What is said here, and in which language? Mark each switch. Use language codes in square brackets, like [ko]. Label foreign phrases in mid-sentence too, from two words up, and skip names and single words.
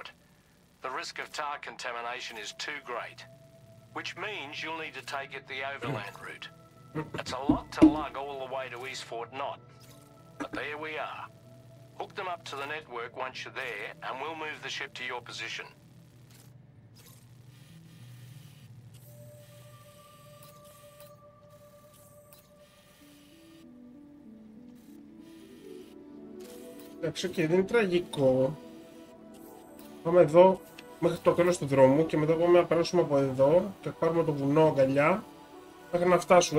[en] The risk of tar contamination is too great, which means you'll need to take it the overland route. It's a lot to lug all the way to East Fort Knott, but there we are. Hook them up to the network once you're there, and we'll move the ship to your position. [el] Εντάξει, δεν είναι τραγικό. Πάμε εδώ μέχρι το τέλος του δρόμου και μετά πάμε να περάσουμε από εδώ και πάρουμε το βουνό αγκαλιά μέχρι να φτάσουμε.